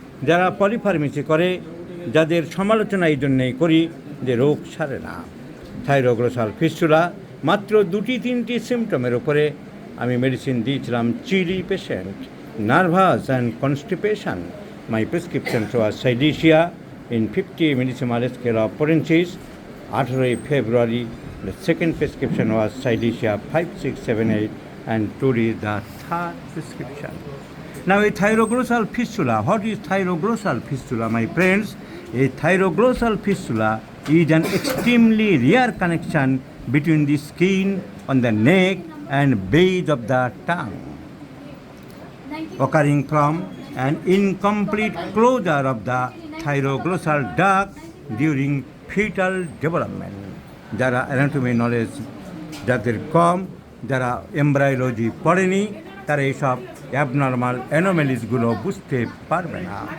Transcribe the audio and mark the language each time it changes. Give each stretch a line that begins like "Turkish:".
Bangla: যারা পলিফার্মেসি করে, যাদের সমালোচনা এই জন্যেই করি যে রোগ সারে না। থাইরোগ্লোসাল ফিস্টুলা মাত্র 2-3টি সিমটমের উপরে আমি মেডিসিন দিয়েছিলাম।
English: Chilly patient, nervous and constipation, my prescription was silicea in 50 millesimal scale of potencies. 18 February the second prescription was Silesia 5, 6, 7, 8, and today the third prescription. Now a thyroglossal fistula. What is thyroglossal fistula, my friends? A thyroglossal fistula is an extremely rare connection between the skin on the neck and base of the tongue, occurring from an incomplete closure of the thyroglossal duct during fetal development.
Bangla: যারা anatomy knowledge যাদের কম, যারা embryology পড়েনি, তারা এইসব abnormal অ্যানোমেলিসগুলো বুঝতে পারবে না।